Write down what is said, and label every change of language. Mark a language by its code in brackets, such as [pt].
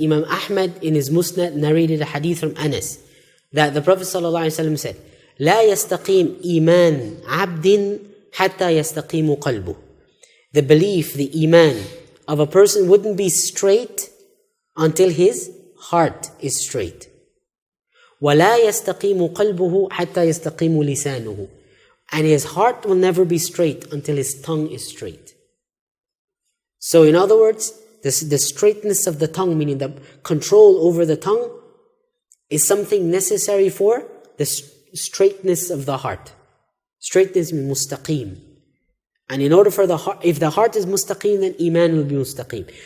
[en] Imam Ahmad in his Musnad narrated a hadith from Anas that the Prophet ﷺ said, [ar] لا يستقيم إيمان عبد حتى يستقيم قلبه. [en] The belief, the iman of a person wouldn't be straight until his heart is straight. [ar] ولا يستقيم قلبه حتى يستقيم لسانه. [en] And his heart will never be straight until his tongue is straight. So in other words, the straightness of the tongue, meaning the control over the tongue, is something necessary for the straightness of the heart. Straightness means mustaqim. And in order for the heart, if the heart is mustaqim, then iman will be mustaqim.